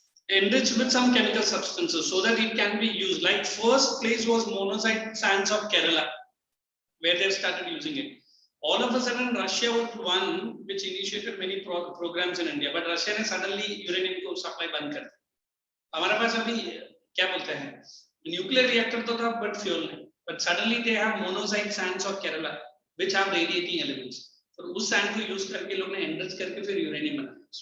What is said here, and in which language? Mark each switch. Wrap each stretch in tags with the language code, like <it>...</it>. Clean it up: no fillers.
<en>enriched with some chemical substances so that it can be used. Like first place was monazite sands of Kerala, where they started using it. All of a sudden, Russia was one which initiated many programs in India, but</en> <hi>Russia ने suddenly uranium को supply बंद कर दिया. हमारे पास अभी क्या बोलते हैं?</hi> <en>Nuclear reactor</en> <hi>तो था,</hi> <en>but fuel नहीं. But suddenly they have monazite sands of Kerala, which have radiating elements.</en> <hi>और उस sand को use करके लोग ने enrich करके फिर uranium बनाया.</hi>